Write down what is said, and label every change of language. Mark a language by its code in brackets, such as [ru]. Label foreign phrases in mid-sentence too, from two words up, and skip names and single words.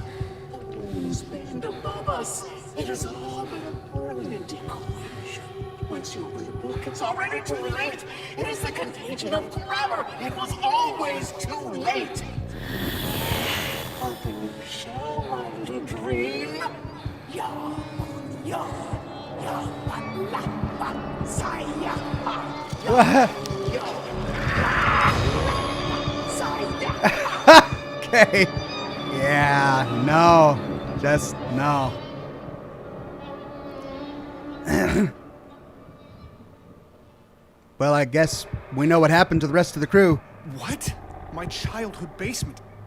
[en] The moons bend above us. It has all been a brilliant equation. Once you open the book, it's already too late. It is the contagion of grammar. It was always too late. Open your shell, my little dream. Ya, ya, ya, la, ba, sa, ya, ha, ya, ya, sa, ya, ha. Okay. Yeah, no. Just no. Well, I guess we know what happened to the rest of the crew. What? My childhood basement.